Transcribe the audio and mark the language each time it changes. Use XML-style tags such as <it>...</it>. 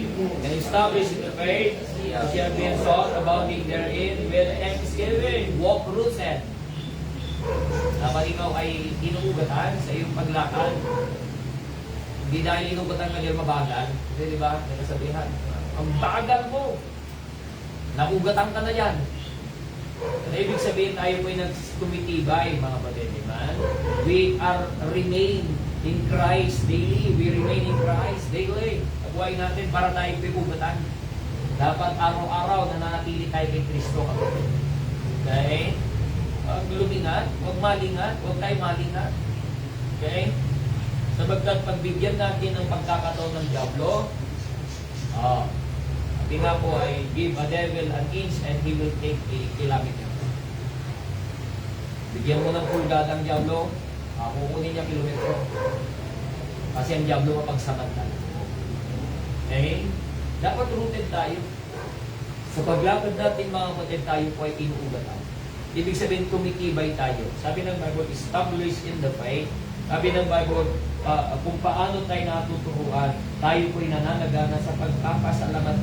<en>and established in the faith, as you have been taught, abounding therein with thanksgiving. Walk rooted.</en> <tl>Dapat ikaw ay inuugatan sa iyong paglakad. Hindi dahil inuugatan ka dahil mabagal. Kasi di ba, may kasabihan, ang bagal mo, naugatan ka na yan. At ibig sabihin tayo po ay nagkumitibay, mga kapatid, man.</tl> <en>We are remain in Christ daily. We remain in Christ daily.</en> <tl>Buhay natin para tayo pipugatan. Dapat araw-araw na nanatili tayo kay Kristo, kapatid. Okay? Huwag lumingat, huwag malingat, huwag tayo malingat. Okay? Sabagkat pagbigyan natin ng pagkakataon ng Diablo, sabi nga po ay</tl> <en>give a devil an inch and he will take a kilometer.</en> <tl>Bigyan mo ng pulgada ang Diablo, kukunin niya kilometro. Kasi ang Diablo mapagsamantala. Okay? Dapat rooted tayo. Sa paglakad natin, mga kapatid, tayo po ay inuugatan. Ibig sabihin, tumitibay tayo. Sabi ng Bible,</tl> <en>established in the faith.</en> <tl>Sabi ng Bible, kung paano tayo natuturuan, tayo po ay nananagana sa pagkakasalamat.</tl>